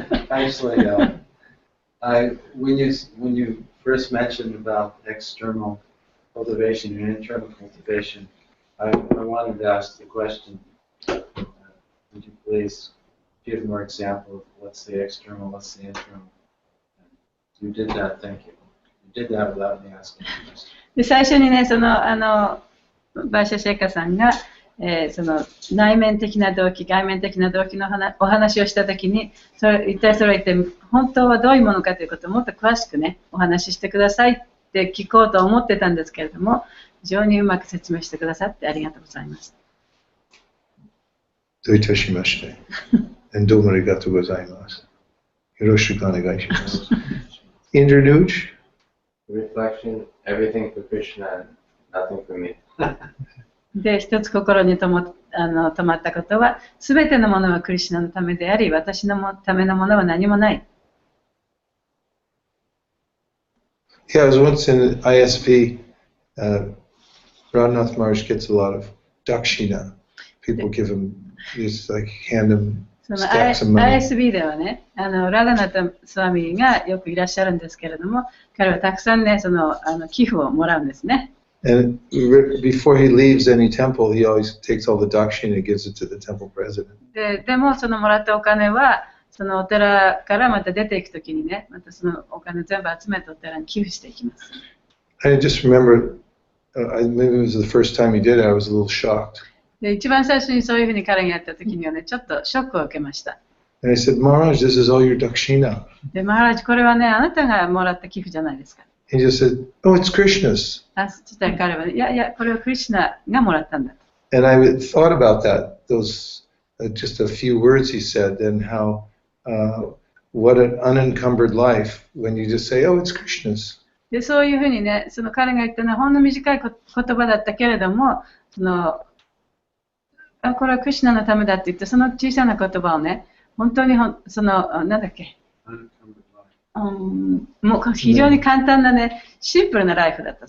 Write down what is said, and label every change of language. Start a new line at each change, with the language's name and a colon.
English: Actually, when you first mentioned about external cultivation and internal cultivation, I wanted to ask the question, would you please give more example of what's the external, what's the internal? You did that, thank you. You did that without me asking the question.
Japanese: で最初にね、そのバーシャ・シェイカさんが、その内面的な動機、外面的な動機のお話をしたときに、一体それは一体本当はどういうものかということをもっと詳しくね、お話ししてくださいって聞こうと思ってたんですけれども、非常にうまく説明してくださってありがとうございます。どういたしまして。どうもありがとうございます。よろしくお願いします。
English: Interlude? Reflection, everything for Krishna, nothing for me.
Japanese: で、一つ心に止まったことは、すべてのものはクリシュナのためであり、私のためのものは何もない。
English: Yeah, I was once in ISP. Radhanath Maharaj gets a lot of dakshina. People give him, just like hand him その stacks of money.
Japanese: ISB ではね、ラダナタスワミがよくいらっしゃるんですけれども、彼はたくさんね、寄付をもらうんですね。
English: And before he leaves any temple, he always takes all the dakshina and gives it to the temple president.
Japanese: でも、そのもらったお金は、そのお寺からまた出ていくときにね、またそのお金全部集めてお寺に寄付していきます。
English: I just remember, maybe it was the first time he did it, I was a little shocked.
Japanese: で一番最初にそういうふうに彼がやったときにはね、ちょっとショックを受けました。
English: And I said, Maharaj, this is all your dakshina.
Japanese: で、マハラジ、これはね、あなたがもらった寄付じゃないですか。
English: He just said, oh, it's Krishna's.
Japanese: そしたら彼はね、いや、これはクリシュナがもらったんだ。
English: And I thought about that, those just a few words he said, and how, what an unencumbered life when you just say, oh, it's Krishna's.
Japanese: で、そういうふうにね、その彼が言ったのはほんの短い言葉だったけれども、これはクリシュナのためだって言って、その小さな言葉をね、本当になんだっけ、もう非常に簡単なね、シンプルなライフだった。